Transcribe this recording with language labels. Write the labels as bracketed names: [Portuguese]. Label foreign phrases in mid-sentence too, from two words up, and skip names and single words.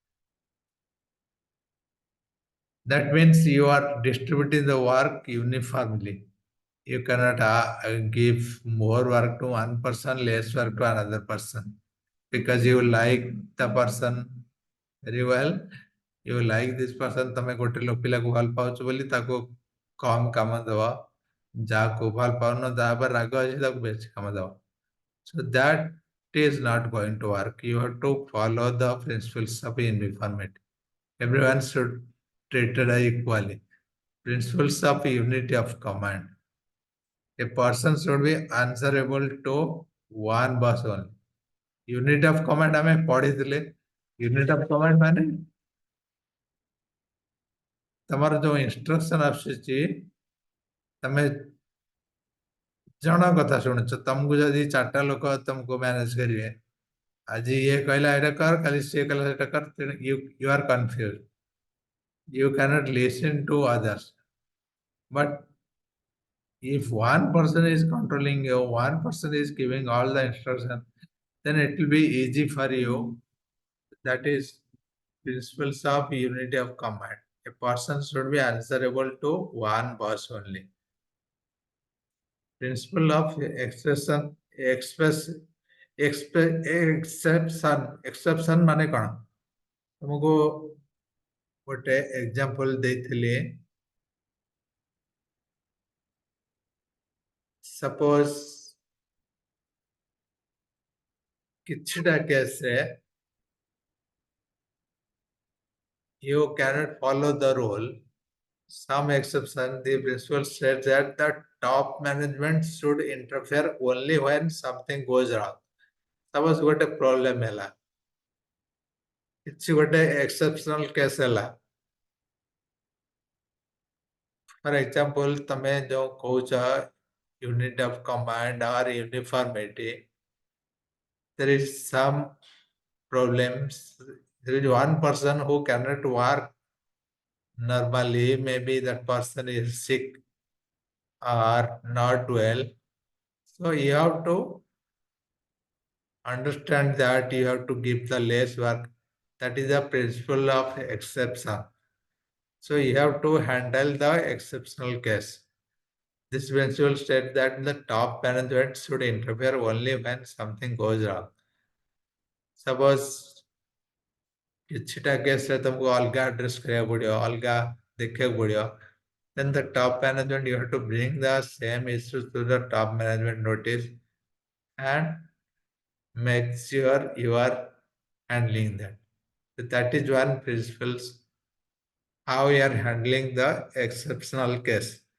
[English] That means you are distributing the work uniformly. You cannot give more work to one person, less work to another person because you like the person very well. You like this person, [Odia] ତମେ ଗୋଟେ ପିଲାକୁ ଭଲ ପାଉଛ ବୋଲି ତାକୁ କମ କାମ ଦବ ଯାହାକୁ ଭଲ ପାଉନ ଯାହା ଉପରେ ରାଗ ଅଛି ତାକୁ ବେଶୀ କାମ ଦବ [English] so that is not going to work. You have to follow the principles of uniformity. Everyone should treated equally. Principles of unity of command. A person should be answerable to one boss only. Unit of command [Odia] ଆମେ ପଢିଥିଲେ [English] unit of command [Odia] ମାନେ ତମର ଯୋଉ instruction ଆସୁଛି ତମେ ଜଣ କଥା ଶୁଣୁଛ ତମକୁ ଯଦି ଚାରିଟା ଲୋକ ତମକୁ ମ୍ୟାନେଜ କରିବେ ଆଜି ଇଏ କହିଲା ଏଇଟା କର କାଲି ସିଏ କହିଲା ସେଟା କର ତେଣୁ [English] you are confused. You cannot listen to others. But if one person is controlling you, one person is giving all the instruction, then it will be easy for you. That is principles of unity of command. A person should be answerable to one boss only. Principle of exception [Odia] ମାନେ କଣ ତମକୁ ଗୋଟେ ଏକ୍ସାମ୍ପଲ ଦେଇଥିଲି ସପୋଜ କିଛିଟା କେସରେ [English] you cannot follow the rule. Some exception, the principle says that the top management should interfere only when something goes wrong. [Odia] Suppose ଗୋଟେ problem ହେଲା କିଛି ଗୋଟେ [English] exceptional case [Odia] ହେଲା [English] for example [Odia] ତମେ ଯୋଉ [English] କହୁଛ unit of command or uniformity there is some problems there is one person who cannot work normally maybe that person is sick or not well so you have to understand that you have to give the less work. That is the principle of exception. So you have to handle the exceptional case. This principle states that the top management should interfere only when something goes wrong. Suppose [Odia] କିଛିଟା କେସରେ ତମକୁ ଅଲଗା ଆଡ୍ରେସ୍ କରିବାକୁ ପଡିବ ଅଲଗା ଦେଖିବାକୁ ପଡିବ [English] then the top management you have to bring the same issues to the top management notice and make sure you are handling that. So that is one principle how we are handling the exceptional case.